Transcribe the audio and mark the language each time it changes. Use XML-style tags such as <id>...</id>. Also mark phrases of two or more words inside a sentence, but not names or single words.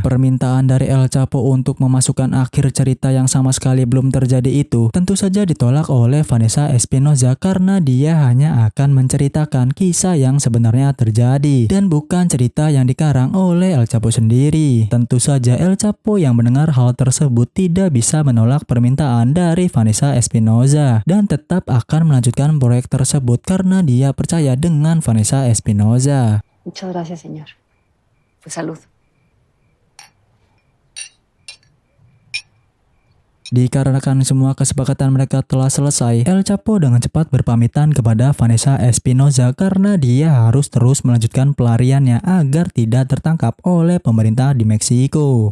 <id>Permintaan dari El Chapo untuk memasukkan akhir cerita yang sama sekali belum terjadi itu tentu saja ditolak oleh Vanessa Espinosa karena dia hanya akan menceritakan kisah yang sebenarnya terjadi dan bukan cerita yang dikarang oleh El Chapo sendiri. Tentu saja El Chapo yang mendengar hal tersebut tidak bisa menolak permintaan dari Vanessa Espinosa dan tetap akan melanjutkan proyek tersebut karena dia percaya dengan Vanessa Espinosa.</id> <es>Muchas gracias, señor. Pues salud.</es> <id>Dikarenakan semua kesepakatan mereka telah selesai, El Chapo dengan cepat berpamitan kepada Vanessa Espinosa karena dia harus terus melanjutkan pelariannya agar tidak tertangkap oleh pemerintah di Meksiko.</id>